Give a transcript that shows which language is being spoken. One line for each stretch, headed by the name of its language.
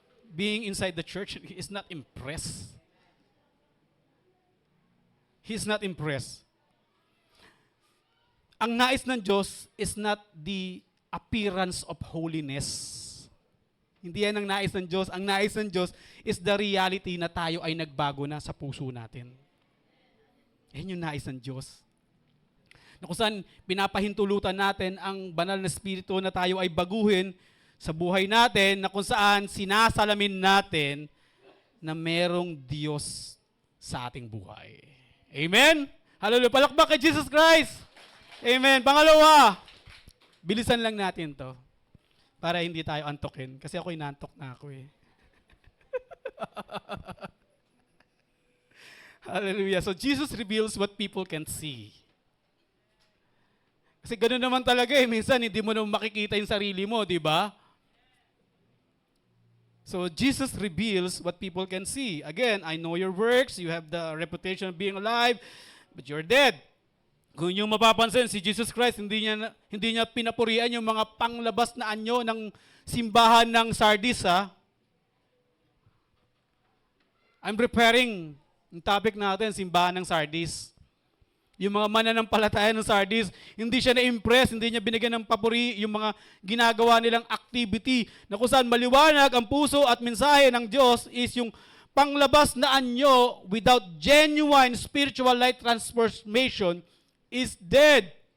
English: Being inside the church, He is not impressed. He is not impressed.
Filipino: Ang nais ng Diyos
English: is not the appearance of holiness.
Filipino: Hindi yan ang nais ng Diyos. Ang nais ng Diyos
English: is the reality
Filipino: na tayo ay nagbago na sa puso natin. Yan yung nais ng Diyos. Na kung saan pinapahintulutan natin ang banal na Espiritu na tayo ay baguhin sa buhay natin, na kung saan sinasalamin natin na merong Diyos sa ating buhay. Amen? Hallelujah. Palakpak kay Jesus Christ. Amen. Pangalawa, bilisan lang natin to para hindi tayo antokin. Kasi ako'y nantok na ako eh. Hallelujah.
English: So Jesus reveals what people can see.
Filipino: Kasi ganoon naman talaga eh. Minsan hindi mo naman makikita yung sarili mo, di ba?
English: So Jesus reveals what people can see. Again, I know your works. You have the reputation of being alive, but you're dead.
Filipino: Kung yung mapapansin, si Jesus Christ, hindi niya pinapurian yung mga panglabas na anyo ng simbahan ng Sardis, ha?
English: I'm preparing
Filipino: yung topic natin, simbahan ng Sardis. Yung mga mananampalataya ng Sardis, hindi siya na-impress, hindi niya binigyan ng papuri yung mga ginagawa nilang activity na kung saan maliwanag ang puso at mensahe ng Diyos is yung panglabas na anyo
English: without genuine spiritual light transformation is dead.